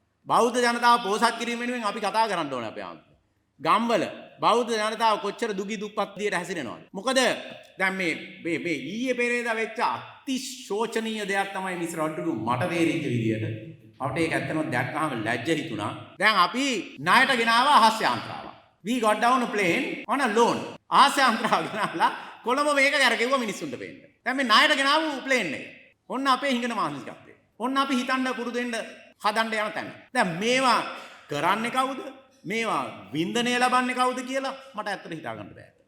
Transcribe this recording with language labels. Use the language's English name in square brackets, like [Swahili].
[Sinhala] බෞද්ධ ජනතාව පෝසත් කිරීම වෙනුවෙන් අපි කතා කරන්න ඕනේ අපේ ආන්ත. ගම්වල බෞද්ධ ජනතාව කොච්චර දුගී දුප්පත් විදියට හැසිරෙනවද? මොකද දැන් මේ ඊයේ පෙරේදා වෙච්ච අතිශෝචනීය දෙයක් තමයි මිස් රොඩ්රිගෝ මට තේරිච්ච විදියට. අපිට ඒක ඇත්තටම දැක්කහම ලැජ්ජ හිතුණා. දැන් අපි ණයට ගෙනාව අහස්‍ය යන්ත්‍රාව. [English] We got down a plane on a loan. [Sinhala] අහස්‍ය යන්ත්‍රාව ගෙනාලා Colombo මේක කරගෙව්වා මිනිස්සුන්ට පේන්න. දැන් මේ ණයට ගෙනාවු ප්ලේන් එක. ඔන්න අපේ හිඟන මානසිකත්වය. ඔන්න අපි හිතන්න පුරුදු වෙන්න හදන්න යන තැන. දැන් මේවා කරන්නේ කවුද? මේවා වින්දනය ලබන්නේ කවුද කියලා මට ඇත්තට හිතා ගන්න බෑ.